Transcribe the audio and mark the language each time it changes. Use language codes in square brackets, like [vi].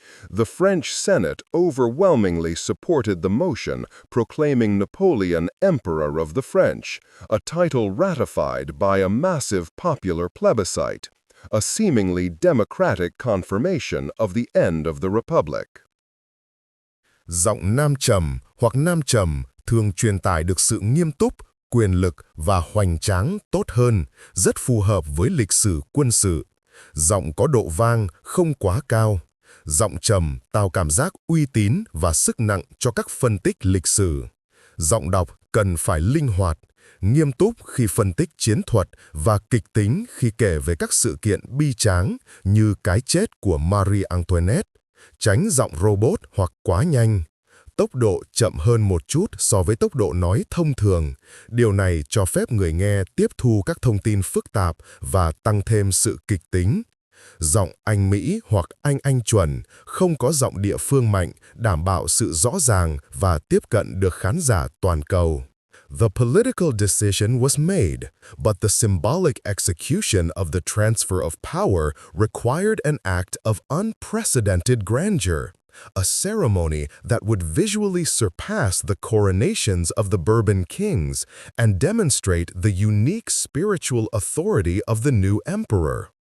[en] The French Senate overwhelmingly supported the motion proclaiming Napoleon Emperor of the French, a title ratified by a massive popular plebiscite, a seemingly democratic confirmation of the end of the Republic. [vi] Giọng nam trầm hoặc nam trầm thường truyền tải được sự nghiêm túc, quyền lực và hoành tráng tốt hơn, rất phù hợp với lịch sử quân sự. Giọng có độ vang không quá cao. Giọng trầm tạo cảm giác uy tín và sức nặng cho các phân tích lịch sử. Giọng đọc cần phải linh hoạt, nghiêm túc khi phân tích chiến thuật và kịch tính khi kể về các sự kiện bi tráng như cái chết của Marie Antoinette, tránh giọng robot hoặc quá nhanh. Tốc độ chậm hơn một chút so với tốc độ nói thông thường. Điều này cho phép người nghe tiếp thu các thông tin phức tạp và tăng thêm sự kịch tính. Giọng Anh Mỹ hoặc Anh chuẩn, không có giọng địa phương mạnh, đảm bảo sự rõ ràng và tiếp cận được khán giả toàn cầu. [en] The political decision was made, but the symbolic execution of the transfer of power required an act of unprecedented grandeur, a ceremony that would visually surpass the coronations of the Bourbon kings and demonstrate the unique spiritual authority of the new emperor.